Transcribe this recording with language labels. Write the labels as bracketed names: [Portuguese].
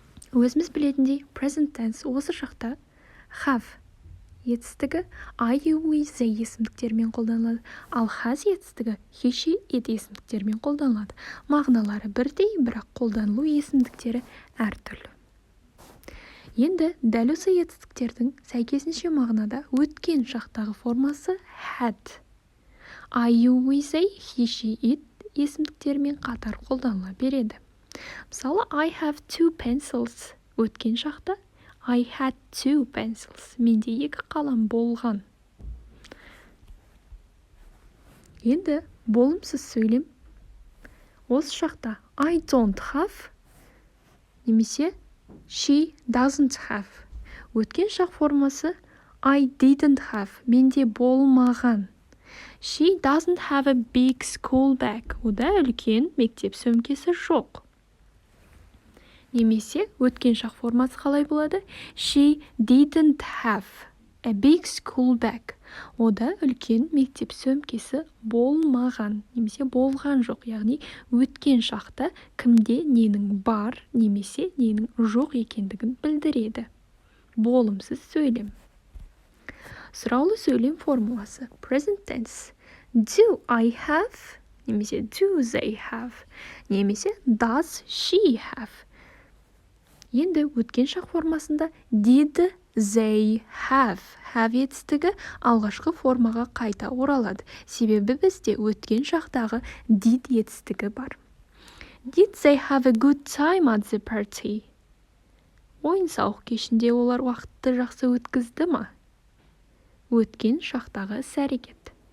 [Kazakh] Өзіміз білетіндей present tense осы шақта have етістігі I, you, we, they есімдіктермен қолданылады, ал has етістігі he, she, it есімдіктермен қолданылады. Мағыналары бірдей, бірақ қолданылу есімдіктері әртүрлі. Енді дәл осы етістіктердің сәйкесінше мағынада өткен шақтағы формасы had. I, you, we, they, he, she, it есімдіктермен қатар қолданыла береді. Мысалы, [English] I have 2 pencils [Kazakh] өткен шақта [English] I had 2 pencils. [Kazakh] Менде 2 қалам болған. Енді болымсыз сөйлем. Осы шақта [English] I don't have [Kazakh] немесе [English] she doesn't have. [Kazakh] Өткен шақ формасы [English] I didn't have. [Kazakh] Менде болмаған. [English] She doesn't have a big school bag. [Kazakh] Ода үлкен мектеп сөмкесі жоқ. Немесе өткен шақ формасы қалай болады? [English] She didn't have a big school bag. [Kazakh] Ода үлкен мектеп сөмкесі болмаған. Немесе болған жоқ. Яғни өткен шақта кімде ненің бар, немесе ненің жоқ екендігін білдіреді. Болымсыз сөйлем. Сұраулы сөйлем формуласы. Present tense. [English] Do I have? [Kazakh] Немесе [English] do they have? Немесе does she have? [Kazakh] Енді өткен шақ формасында [English] did they have [Kazakh] етістігі алғашқы формаға қайта оралады. Себебі бізде өткен шақтағы did етістігі бар. [English] Did they have a good time at the party? [Kazakh] Ойын-сауық кешінде олар уақытты жақсы өткізді ма? Өткен шақтағы іс-әрекет.